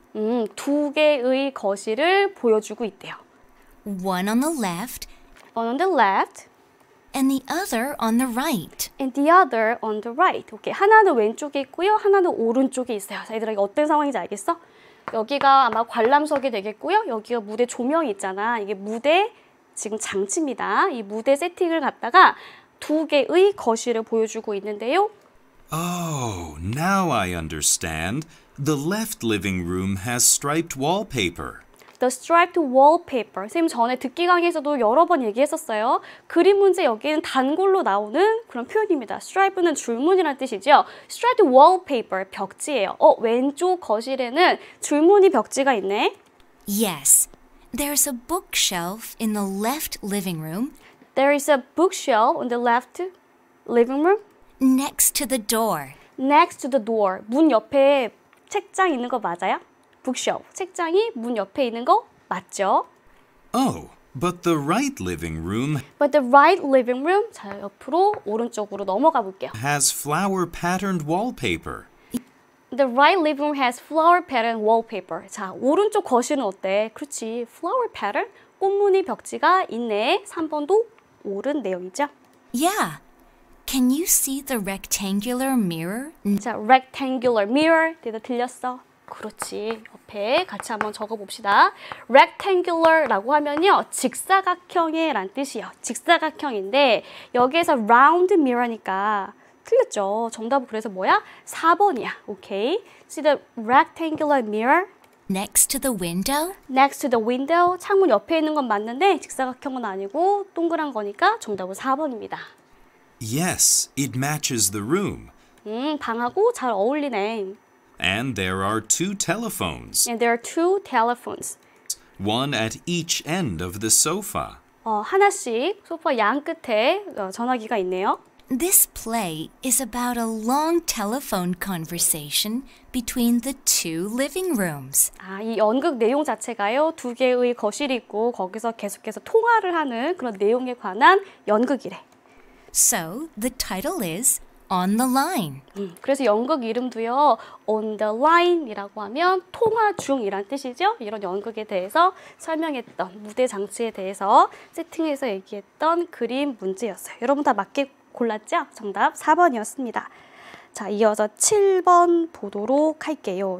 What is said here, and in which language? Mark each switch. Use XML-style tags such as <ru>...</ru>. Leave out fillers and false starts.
<ko>2개의 거실을 보여주고 있대요.</ko> <en>One on the left One on the left and the other on the right. and the other on the right.</en> <ko>오케이, 하나는 왼쪽에 있고요. 하나는 오른쪽에 있어요. 자, 얘들아, 이게 어떤 상황인지 알겠어? 여기가 아마 관람석이 되겠고요. 여기가 무대 조명이 있잖아. 이게 무대 지금 장치입니다. 이 무대 세팅을 갖다가 2개의 거실을 보여주고 있는데요.</ko> <en>Oh, now I understand. The left living room has striped wallpaper. The striped wallpaper.</en> <ko>선생님 전에 듣기 강의에서도 여러 번 얘기했었어요. 그림 문제 여기는 단골로 나오는 그런 표현입니다. stripe는 줄무늬라는 뜻이죠. striped wallpaper, 벽지예요. 왼쪽 거실에는 줄무늬 벽지가 있네.</ko> <en>Yes, there's a bookshelf in the left living room There is a bookshelf on the left living room next to the door. next to the door.</en> <ko>문 옆에 책장 있는 거 맞아요?</ko> <en>bookshelf.</en> <ko>책장이 문 옆에 있는 거 맞죠?</ko> <en>Oh, but the right living room But the right living room.</en> <ko>자, 옆으로 오른쪽으로 넘어가 볼게요.</ko> <en>has flower patterned wallpaper. The right living room has flower pattern wallpaper.</en> <ko>자, 오른쪽 거실은 어때? 그렇지. flower pattern, 꽃무늬 벽지가 있네. 3번도 옳은 내용이죠.</ko> <en>Yeah. Can you see the rectangular mirror?</en> <ko>자, rectangular mirror. 내가 들렸어? 그렇지. 옆에 같이 한번 적어봅시다. rectangular라고 하면요. 직사각형의 란 뜻이에요. 직사각형인데 여기에서 round mirror니까 틀렸죠. 정답은 그래서 뭐야? 4번이야. 오케이.</ko> <en>See the rectangular mirror Next to the window? next to the window.</en> <ko>창문 옆에 있는 건 맞는데 직사각형은 아니고 동그란 거니까 정답은 4번입니다.</ko> <en>Yes, it matches the room.</en> <ko>방하고 잘 어울리네.</ko> <en>And there are two telephones, And there are two telephones. one at each end of the sofa.</en> <ko>하나씩 소파 양 끝에 전화기가 있네요.</ko> <en>This play is about a long telephone conversation between the two living rooms.</en> <ko>이 연극 내용 자체가요. 두 개의 거실이 있고 거기서 계속해서 통화를 하는 그런 내용에 관한 연극이래.</ko> <en>So the title is On the Line.</en> <ko>그래서 연극 이름도요. On the line이라고 하면 통화 중이란 뜻이죠. 이런 연극에 대해서 설명했던 무대 장치에 대해서 세팅해서 얘기했던 그림 문제였어요. 여러분 다 맞게 골랐죠? 정답 4번이었습니다. 자, 이어서 7번 보도록 할게요.</ko>